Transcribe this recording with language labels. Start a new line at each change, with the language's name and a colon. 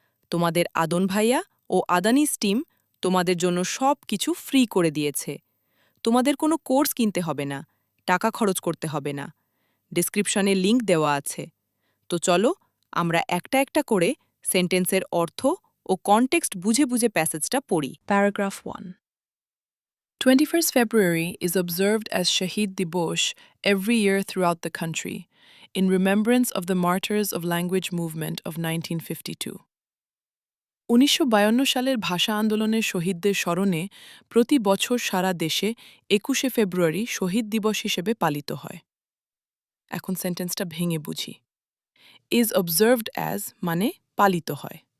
Bangla: তোমাদের আদন ভাইয়া ও আদানিস টিম তোমাদের জন্য সব কিছু ফ্রি করে দিয়েছে। তোমাদের কোনো কোর্স কিনতে হবে না, টাকা খরচ করতে হবে না। ডেসক্রিপশনে লিংক দেওয়া আছে। তো চলো আমরা একটা একটা করে সেন্টেন্সের অর্থ ও কনটেক্সট বুঝে বুঝে প্যাসেজটা পড়ি। Paragraph 1.
English: 21st February is observed as Shahid Dibosh every year throughout the country, in remembrance of the martyrs of language movement of 1952.
Bangla: 1952 সালের ভাষা আন্দোলনের শহীদদের স্মরণে প্রতি বছর সারা দেশে 21শে ফেব্রুয়ারি শহীদ দিবস হিসেবে পালিত হয়। এখন সেন্টেন্সটা ভেঙে বুঝি।
English: is observed as
Bangla: মানে পালিত হয়।